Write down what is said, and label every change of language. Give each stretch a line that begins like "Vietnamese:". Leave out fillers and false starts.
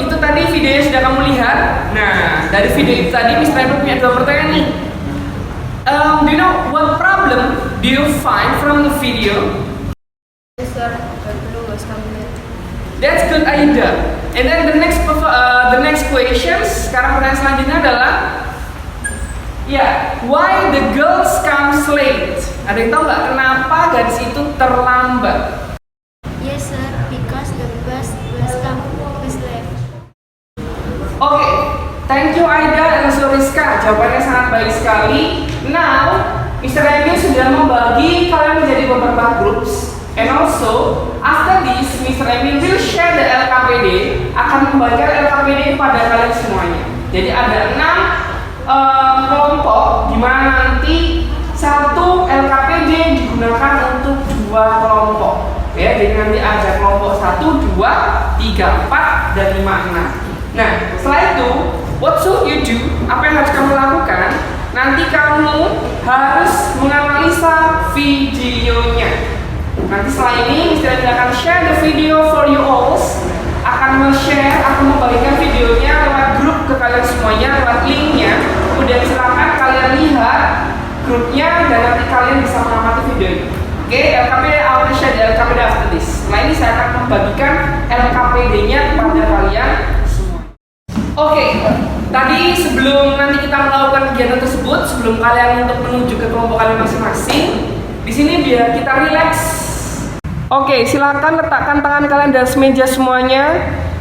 Indonesian: Itu tadi videonya sudah kamu lihat. Nah, dari video itu tadi Mr. Emil punya dua pertanyaan nih.
English: Do you know what problem do you find from the video? Yes, sir. The blue was coming late. That's good, Aida. And then the next questions.
Indonesian: Sekarang pertanyaan selanjutnya adalah,
English: why the girls comes late?
Indonesian: Ada yang tahu nggak kenapa gadis itu terlambat?
English: Yes, sir. Because the bus was late. Oke, thank you Aida dan Rizka.
Indonesian: Jawabannya sangat baik sekali. Now, Mr. Emil sudah membagi kalian menjadi beberapa groups.
English: And also, after this, Mr. Emil will share the LKPD,
Indonesian: akan membagikan LKPD kepada kalian semuanya. Jadi ada 6 kelompok, di mana nanti satu LKPD digunakan untuk 2 kelompok. Ya, jadi nanti ada kelompok 1, 2, 3, 4, dan 5, 6.
English: Nah,
Indonesian: setelah itu,
English: what should you do?
Indonesian: Apa yang harus kamu lakukan? Nanti kamu harus menganalisa videonya. Nanti setelah ini,
English: Mr. Emil akan share the video for you all.
Indonesian: Akan share, akan membagikan videonya lewat grup ke kalian semuanya, lewat linknya. Kemudian silakan kalian lihat grupnya dan nanti kalian bisa mengamati video ini.
English: Oke, LKPD, I will share the LKPD after this.
Indonesian: Setelah ini saya akan membagikan LKPD-nya kepada kalian semua. Oke, tadi sebelum nanti kita melakukan kegiatan tersebut, sebelum kalian untuk menuju ke kelompok kalian masing-masing, di sini biar kita relax. Oke, silakan letakkan tangan kalian di atas meja semuanya.